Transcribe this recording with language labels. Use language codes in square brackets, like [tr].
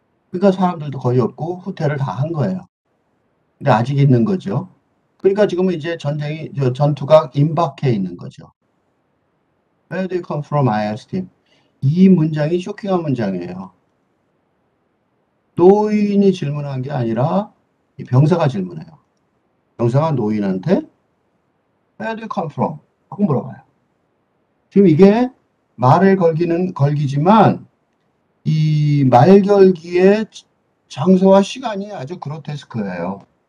[ko] 그러니까 사람들도 거의 없고 후퇴를 다 한 거예요. 근데 아직 있는 거죠. 그러니까 지금은 이제 전투가 임박해 있는 거죠. [en] Where do you come from? I asked him. [ko] 이 문장이 쇼킹한 문장이에요. 노인이 질문한 게 아니라 이 병사가 질문해요. 병사가 노인한테 [en] Where do you come from? [ko] 하고 물어봐요. 지금 이게 말을 걸기지만 이 말결기의 장소와 시간이 아주 그로테스크예요.